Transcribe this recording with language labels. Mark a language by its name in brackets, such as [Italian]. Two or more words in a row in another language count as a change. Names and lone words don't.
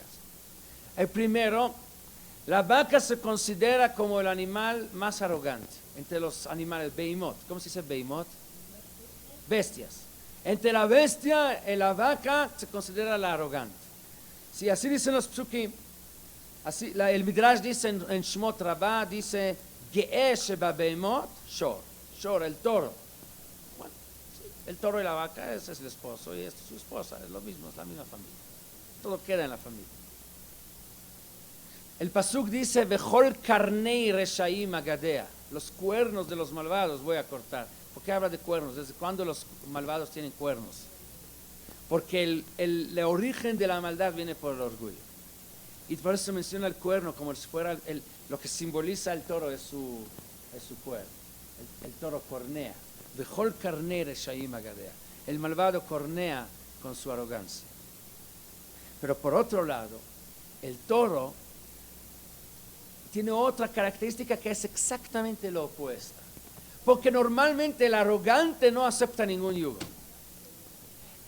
[Spanish] El primero, la vaca se considera como el animal más arrogante entre los animales, beimot. ¿Cómo se dice beimot? Bestias. Entre la bestia y la vaca se considera la arrogante. Sí, así dicen los psukim. Así, el Midrash dice en Shmot Rabbah, dice, [Hebrew] גאה שבבהמות שור. [Spanish] Shor, el toro. Bueno, sí, el toro y la vaca, ese es el esposo y esta es su esposa, es lo mismo, es la misma familia. Todo queda en la familia. El pasuk dice, [Hebrew] וכל קרני רשעים אגדע. [Spanish] Los cuernos de los malvados voy a cortar. ¿Por qué habla de cuernos? ¿Desde cuándo los malvados tienen cuernos? Porque el origen de la maldad viene por el orgullo. Y por eso se menciona el cuerno como si fuera lo que simboliza el toro es su cuerno. El toro cornea. [Hebrew] וכל קרני רשעים אגדע. [Spanish] El malvado cornea con su arrogancia. Pero por otro lado, el toro tiene otra característica que es exactamente lo opuesta. Porque normalmente el arrogante no acepta ningún yugo.